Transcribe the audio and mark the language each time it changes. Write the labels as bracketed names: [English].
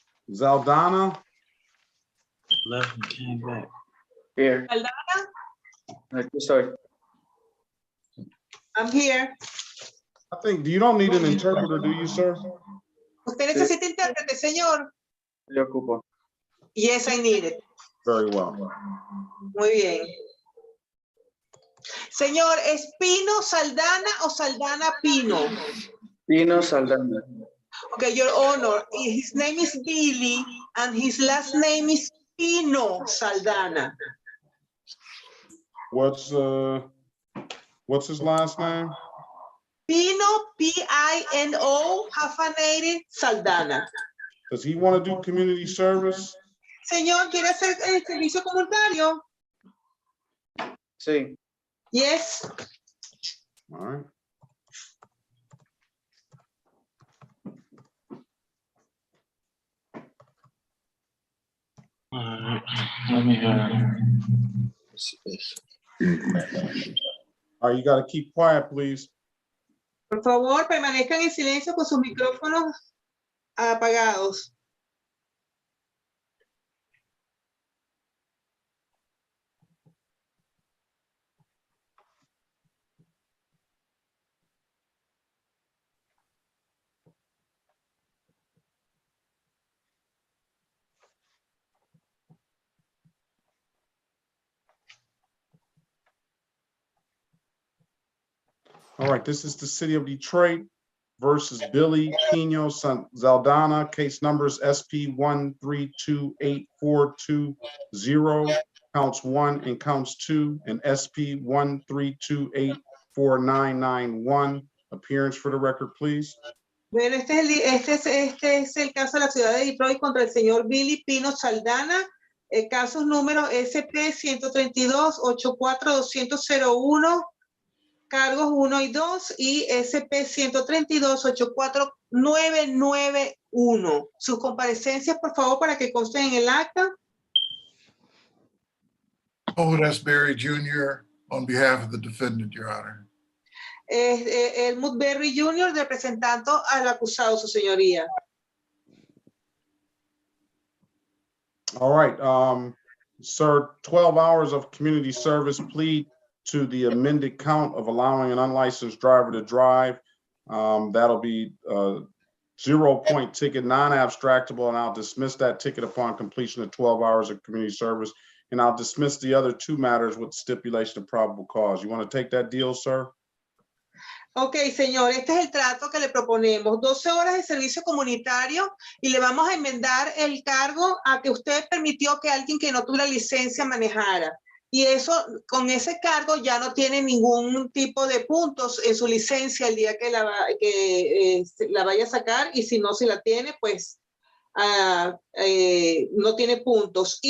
[English] Zaldana. Left and came back. Here. Sorry. I'm here. I think, you don't need an interpreter, do you, sir? [Spanish] ¿Usted necesita intérprete, señor? Le ocupo. [English] Yes, I need it. Very well. [Spanish] Muy bien. Señor, ¿es Pino Saldana o Saldana Pino? Pino Saldana. [English] Okay, Your Honor, his name is Billy and his last name is Pino Saldana. What's his last name? Pino, P-I-N-O, hyphenated, Saldana. Does he want to do community service? [Spanish] Señor, ¿quiere hacer el servicio comunitario? Sí. [English] Yes. All right. Let me All right, you got to keep quiet, please. [Spanish] Por favor, permanezcan en silencio con sus micrófonos apagados. [English] All right, this is the city of Detroit versus Billy Pino Zaldana, case numbers SP 1328420, counts 1 and counts 2, and SP 1328491. Appearance for the record, please. [Spanish] Bueno, este es el caso de la ciudad de Detroit contra el señor Billy Pino Saldana. El caso número SP 132-84201. cargos 1 y 2 y SP 132-84991. Sus comparecencias, por favor, para que consten en el acta. [English] Holt S. Berry Jr. on behalf of the defendant, Your Honor. [Spanish] Helmut Berry Jr., representando al acusado, su señoría. [English] All right, sir, 12 hours of community service plead to the amended count of allowing an unlicensed driver to drive. That'll be 0-point ticket, non-abstractable, and I'll dismiss that ticket upon completion of 12 hours of community service. And I'll dismiss the other 2 matters with stipulation of probable cause. You want to take that deal, sir? [Spanish] Ok, señor, este es el trato que le proponemos. 12 horas de servicio comunitario y le vamos a enmendar el cargo a que usted permitió que alguien que no tuviera licencia manejara. Y eso, con ese cargo ya no tiene ningún tipo de puntos en su licencia el día que la vaya a sacar, y si no, si la tiene, pues no tiene puntos.